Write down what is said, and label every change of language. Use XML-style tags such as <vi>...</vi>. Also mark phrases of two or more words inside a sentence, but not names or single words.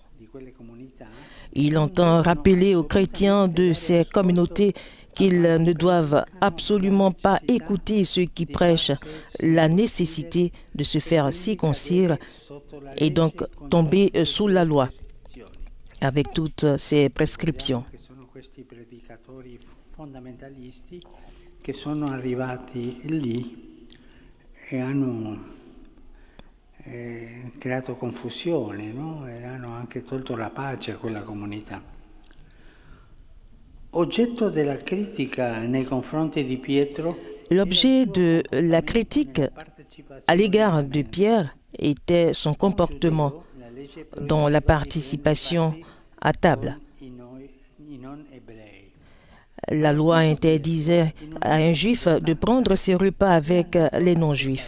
<fr>Il entend rappeler aux chrétiens de ces communautés qu'ils ne doivent absolument pas écouter ceux qui prêchent la nécessité de se faire circoncire et donc tomber sous la loi, avec toutes ces prescriptions.</fr> <it>Fondamentalisti che sono arrivati lì e hanno creato confusione, no? E hanno anche tolto la pace a quella comunità. Oggetto della critica nei confronti di Pietro.</it> <fr>L'objet de la critique à l'égard de Pierre était son comportement dans la participation à table. La loi interdisait à un juif de prendre ses repas avec les non-juifs.</fr>